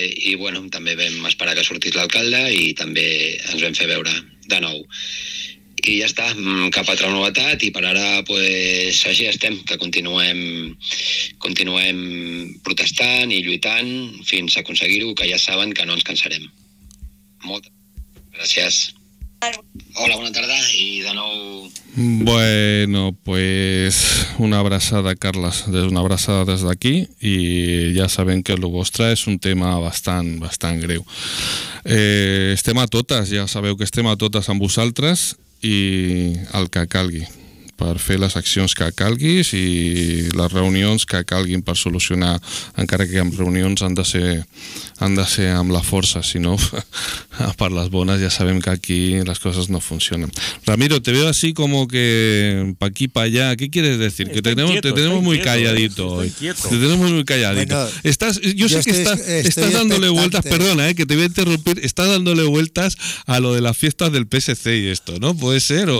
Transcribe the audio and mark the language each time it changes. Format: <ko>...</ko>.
<ca>I bueno, també vam esperar que sortís l'alcalde i també ens vam fer veure de nou. I ja està, cap altra novetat, i per ara pues així estem, que continuem protestant i lluitant fins a aconseguir-ho, que ja saben que no ens cansarem. Moltes gràcies.</ca> <es>Hola, buenas tardes y de nuevo.</es> <ca>Bueno, pues una abrazada, Carles, una abrazada des d'aquí, i ja sabem que el vostre és un tema bastant, bastant greu. Estem a totes, ja sabeu que estem a totes amb vosaltres i el que calgui, per fer les accions que calguis i les reunions que calguin per solucionar, encara que amb reunions han de ser amb la força, si no, per les bones ja sabem que aquí les coses no funcionen.</ca> <es>Ramiro, te veo así como que pa aquí, pa allá. ¿Qué quieres decir? Está que tenemos, inquieto, te tenemos muy inquieto, calladito hoy. Te tenemos muy calladito. Bueno, estás, yo sé que estás dándole vueltas, perdona, que te voy a interrumpir, estás dándole vueltas a lo de las fiestas del PSC y esto, ¿no? ¿Puede ser? ¿O?</es>